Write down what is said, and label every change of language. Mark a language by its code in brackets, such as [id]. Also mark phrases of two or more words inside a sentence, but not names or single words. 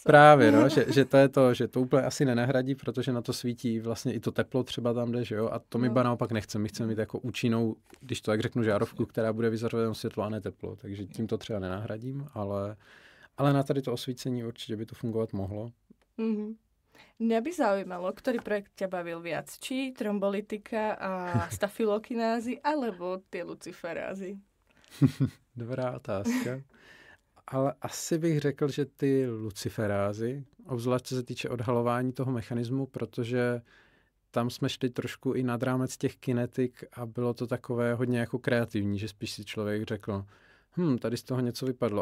[cs] Právě, no, že to je to, že to úplně asi nenahradí, protože na to svítí vlastně i to teplo třeba tam jde, že jo, a to my naopak nechceme. My chceme mít jako účinnou, když to tak řeknu, žárovku, která bude vyzařovat jenom světlo a ne teplo, takže tím to třeba nenahradím, ale na tady to osvícení určitě by to fungovat mohlo. Mhm. [sk] Mňa by zaujímalo, ktorý projekt ťa bavil viac. Či trombolitika a stafilokinázy, alebo tie luciferázy? [cs] Dobrá otázka. Ale asi bych řekl, že ty luciferázy, obzvlášť co se týče odhalování toho mechanismu, protože tam jsme šli trošku i nad rámec těch kinetik a bylo to takové hodně jako kreativní, že spíš si člověk řekl, tady z toho něco vypadlo.